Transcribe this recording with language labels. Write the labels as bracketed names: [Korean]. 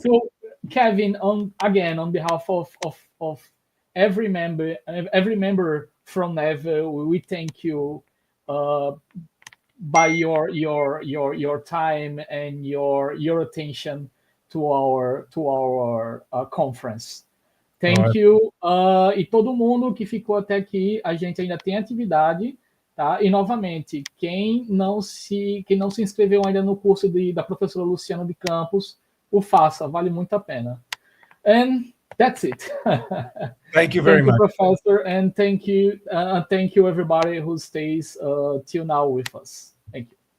[English] So, Kevin, on behalf of every member from Neve, we thank you by your time and your attention to our conference. Thank you. [Portuguese] E todo mundo que ficou até aqui, a gente ainda tem atividade, tá? E novamente, quem não se inscreveu ainda no curso da professora Luciana de Campos, o faça, vale muito a pena. [English] And that's it. Thank you very much, Professor, and thank you everybody who stays till now with us. Thank you.